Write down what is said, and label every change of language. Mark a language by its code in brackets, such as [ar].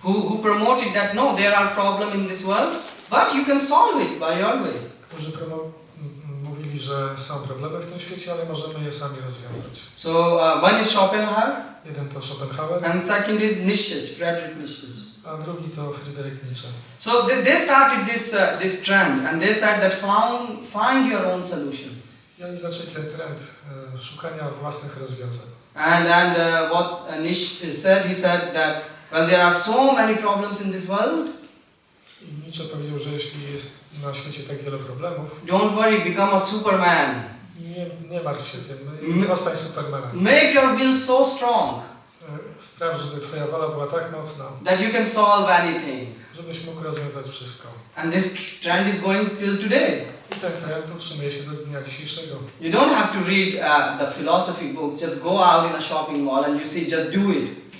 [en] Who promoted that no, there are problems in this world, but you can solve it by your way. [pl] Którzy mówili, że są problemy w tym świecie, ale możemy je sami rozwiązać. [en] So one is Schopenhauer. [pl] Jeden to Schopenhauer. [en] And second is Nietzsche, Friedrich Nietzsche. [pl] A drugi to Friedrich Nietzsche. [en] So they started this trend, and they said that find your own solution. [pl] I oni zaczęli ten trend szukania własnych rozwiązań. [en] And what Nietzsche said, he said that well, there are so many problems in this world. [pl] I Nietzsche powiedział, że jeśli jest na świecie tak wiele problemów, [en] don't worry, become a Superman. [pl] Nie martw się tym, zostań Supermanem. [en] Make your will so strong. [pl] Spraw, żeby twoja wola była tak mocna, [en] that you can solve anything. [pl] Żebyś mógł rozwiązać wszystko. [en] And this trend is going till today. [pl] I ten trend utrzymuje się do dnia dzisiejszego. [en] You don't have to read the philosophy books. Just go out in a shopping mall and you see, just do it.